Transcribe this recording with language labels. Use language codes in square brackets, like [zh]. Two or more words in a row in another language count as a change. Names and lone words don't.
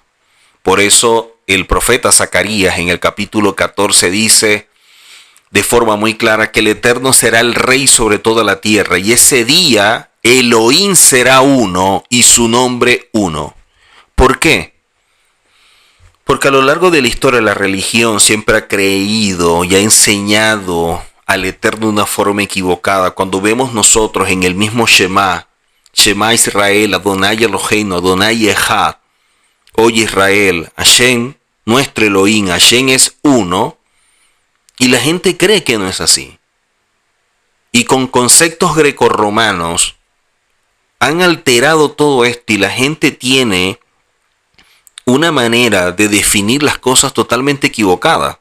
[es] Por eso el profeta Zacarías en el capítulo 14 dice de forma muy clara que el Eterno será el rey sobre toda la tierra, y ese día Elohim será uno y su nombre uno. ¿Por qué? Porque a lo largo de la historia la religión siempre ha creído y ha enseñado al Eterno de una forma equivocada. Cuando vemos nosotros en el mismo [he] שמע ישראל, אדוני אלוהינו, אדוני אחד, [es] oye Israel, Hashem, nuestro Elohim, Hashem es uno, y la gente cree que no es así. Y con conceptos grecorromanos han alterado todo esto y la gente tiene una manera de definir las cosas totalmente equivocada.